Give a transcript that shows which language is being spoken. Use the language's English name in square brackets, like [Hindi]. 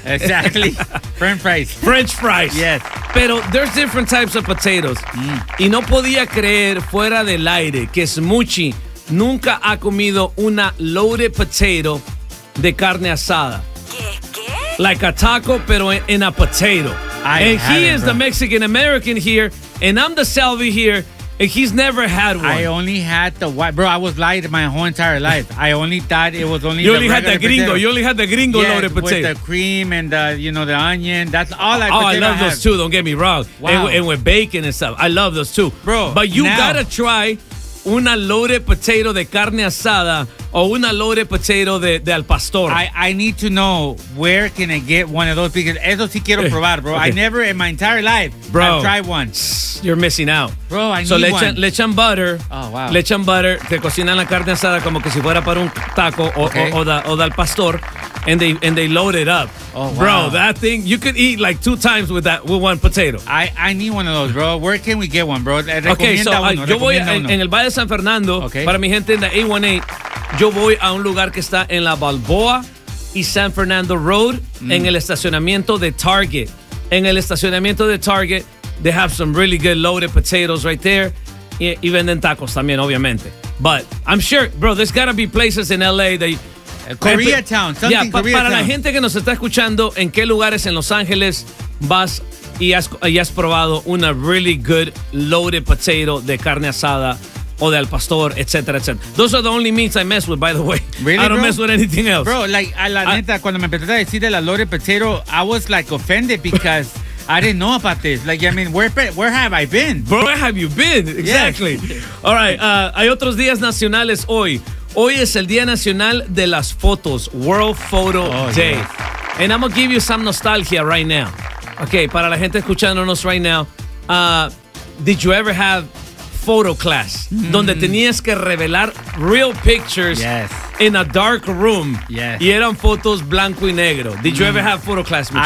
[English] Exactly. French fries. French fries. Yes. [Spanish] Pero [English] there's different types of potatoes. Mm. [Spanish] Y no podía creer fuera del aire que Smuchi nunca ha comido una loaded potato de carne asada. ¿Qué? [English] Like a taco, [Spanish] pero [English] in a potato. And he is the Mexican-American here, and I'm the Salvi here, and he's never had one. I only had the white. Bro, I was lied my whole entire life. I only thought it was only you only had the gringo. You only had the gringo loaded potato. With the cream and the, you know, the onion. That's all I have. Oh, I love those too. Don't get me wrong. Wow. And with bacon and stuff. I love those too. Bro, but you got to try una loaded potato [Spanish] de carne asada o una [English] loaded potato de al pastor. I need to know where can I get one of those because [Spanish] eso sí quiero probar, [English] bro. Okay. I never in my entire life bro, I've tried one. You're missing out. Bro, I so need [Spanish] le echan, [English] one. [Spanish] So le echan butter. [English] Oh, wow. [Spanish] Le echan butter. Te cocinan la carne asada como que si fuera para un taco o de al pastor. [English] And they load it up. Oh, bro, wow. Bro, that thing, you could eat like two times with that, with one potato. I need one of those, bro. Where can we get one, bro? [Spanish] Okay, so yo voy en el Valle de San Fernando. [English] Okay. [Spanish] Para mi gente en la 818, yo voy a un lugar que está en la Balboa y San Fernando Road, en el estacionamiento de Target. En el estacionamiento de [English] Target, they have some really good loaded potatoes right there. [Spanish] Y venden tacos también, obviamente. [English] But I'm sure, bro, there's got to be places in L.A. that... Koreatown, something yeah, Koreatown. [Spanish] Para la gente que nos está escuchando, ¿en qué lugares en Los Ángeles vas y has probado una [English] really good [Spanish] loaded potato de carne asada o de al pastor, etcétera, etcétera? [English] Those are the only meats I mess with, by the way. Really, I don't bro? Mess with anything else. Bro, like, [Spanish] a la neta, cuando me empezaste a decir de la [English] loaded potato, I was, like, offended because I didn't know about this. Like, I mean, where have I been? Bro, where have you been? Exactly. Yes. [Spanish] All right, hay otros días nacionales hoy. Hoy es el Día Nacional de las Fotos, World Photo Day. [English] Yes. And I'm going to give you some nostalgia right now. Okay, [Spanish] para la gente escuchándonos [English] right now, did you ever have photo class? Mm-hmm. [Spanish] Donde tenías que revelar [English] real pictures yes. in a dark room. Yes. [Spanish] Y eran fotos blanco y negro. [English] Did you ever have photo class, Michelle?